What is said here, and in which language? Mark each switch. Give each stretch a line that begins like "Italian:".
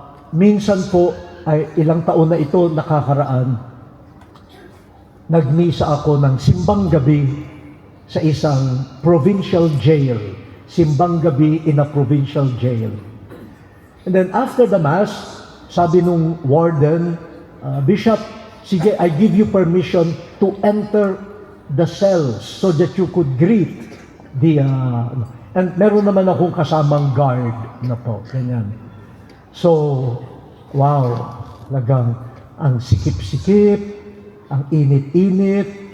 Filipino: Minsan po, ay ilang taon na ito nakakaraan, nagmisa ako ng simbang gabi sa isang provincial jail.
English: Simbang gabi in a provincial jail. And then after the Mass,
Filipino: sabi nung warden,
English: Bishop, sige, I give you permission to enter the cells so that you could greet the...
Filipino: and meron naman akong kasamang guard na po, ganyan. So, wow, lagang ang sikip-sikip, ang init-init.